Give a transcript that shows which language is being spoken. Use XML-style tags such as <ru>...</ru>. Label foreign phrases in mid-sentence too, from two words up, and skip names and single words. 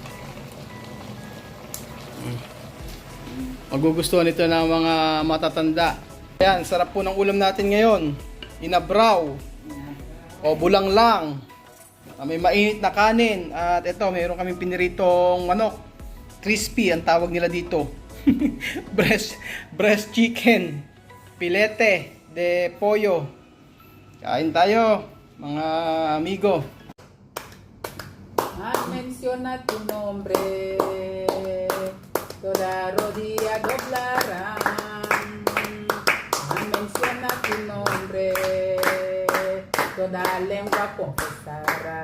<tl>Magugustuhan ito ng mga matatanda. Ayan, sarap po ng ulam natin ngayon. Inabraw o bulanglang. May mainit na kanin. At ito, mayroon kaming piniritong manok. Crispy ang tawag nila dito.</tl> <en>breast chicken.</en> <es>Filete de pollo.</es> <tl>Kain tayo, mga amigo.</tl> <es>Menciona tu nombre, toda rodilla doblarán. Menciona tu nombre, toda lengua confesará.</es>